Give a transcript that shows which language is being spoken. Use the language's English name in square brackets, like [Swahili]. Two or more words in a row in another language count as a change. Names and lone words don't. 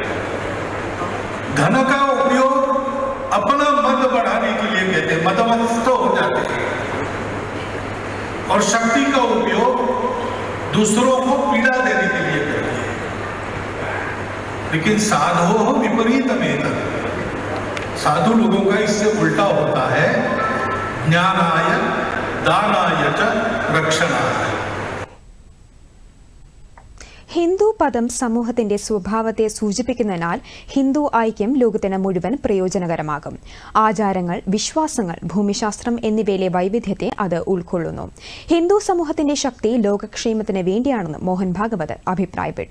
[Hindi] धन का उपयोग अपना मत बढ़ाने के लिए कहते हैं, मतमस्त हो जाते हैं, और शक्ति का उपयोग दूसरों को पीड़ा देने के लिए करते हैं. लेकिन [Sanskrit] साधो विपरीतमेन, [Hindi] साधु लोगों का इससे उल्टा होता है. [Sanskrit] ज्ञानाय दानाय च रक्षणाय. [Malayalam] ഹിന്ദു പദം സമൂഹത്തിന്റെ സ്വഭാവത്തെ സൂചിപ്പിക്കുന്നതിനാൽ ഹിന്ദു ഐക്യം ലോകത്തിന് മുഴുവൻ പ്രയോജനകരമാകും. ആചാരങ്ങൾ, വിശ്വാസങ്ങൾ, ഭൂമിശാസ്ത്രം എന്നിവയിലെ വൈവിധ്യത്തെ അത് ഉൾക്കൊള്ളുന്നു. ഹിന്ദു സമൂഹത്തിന്റെ ശക്തി ലോകക്ഷേമത്തിന് വേണ്ടിയാണെന്ന് മോഹൻ ഭാഗവത് അഭിപ്രായപ്പെട്ടു.